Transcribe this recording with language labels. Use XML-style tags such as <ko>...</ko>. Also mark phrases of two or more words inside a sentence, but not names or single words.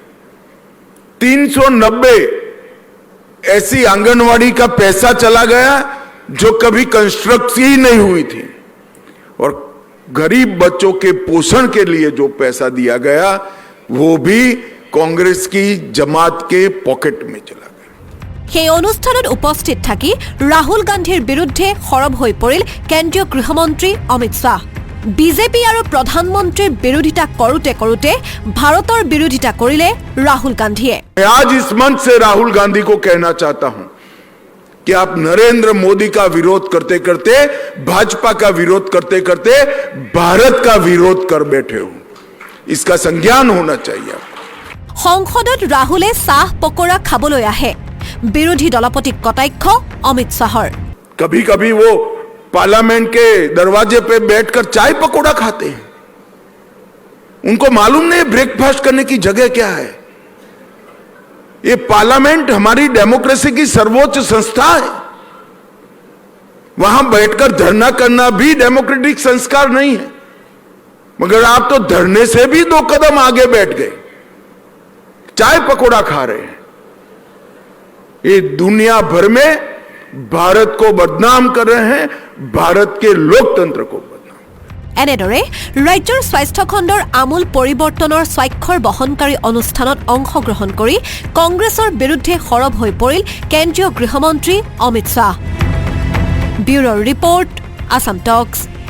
<hi>390 ऐसी आंगनवाड़ी का पैसा चला गया जो कभी कंस्ट्रक्ट ही नहीं हुई थी, और गरीब बच्चों के पोषण के लिए जो पैसा दिया गया वो भी कांग्रेस की जमात के पॉकेट में चला गया।</hi> <as>সেই অনুষ্ঠানত উপস্থিত থাকি ৰাহুল গান্ধীৰ বিৰুদ্ধে সৰব হৈ পৰিল কেন্দ্ৰীয় গৃহমন্ত্ৰী অমিত শ্বাহ। বিজেপি আৰু প্ৰধানমন্ত্ৰীৰ বিৰোধিতা কৰোঁতে কৰোঁতে ভাৰতৰ বিৰোধিতা কৰিলে ৰাহুল গান্ধীয়ে।</as> <hi>मैं आज इस मंच से राहुल गांधी को कहना चाहता हूं कि आप नरेंद्र मोदी का विरोध करते करते, भाजपा का विरोध करते करते भारत का विरोध कर बैठे हो, इसका संज्ञान होना चाहिए।</hi> <as>সংসদত ৰাহুলে চাহ পকৰা খাবলৈ আহে, বিৰোধী দলপতিক কটাক্ষ অমিত শ্বাহৰ।</as> <hi>कभी कभी वो पार्लियामेंट के दरवाजे पे बैठकर चाय पकौड़ा खाते हैं, उनको मालूम नहीं ब्रेकफास्ट करने की जगह क्या है। ये पार्लियामेंट हमारी डेमोक्रेसी की सर्वोच्च संस्था है, वहां बैठकर धरना करना भी डेमोक्रेटिक संस्कार नहीं है, मगर आप तो धरने से भी 2 कदम आगे बैठ गए, चाय पकौड़ा खा रहे हैं। ये दुनिया भर में भारत को बदनाम कर रहे हैं, भारत के लोकतंत्र को बदनाम।</hi> <as>এনেদৰে ৰাজ্যৰ স্বাস্থ্য খণ্ডৰ আমূল পৰিৱৰ্তনৰ স্বাক্ষৰ বহনকাৰী অনুষ্ঠানত অংশগ্ৰহণ কৰি কংগ্ৰেছৰ বিৰুদ্ধে সৰব হৈ পৰিল কেন্দ্ৰীয় গৃহমন্ত্ৰী অমিত শ্বাহ।</as> <en>Bureau report, Assam Talks.</en>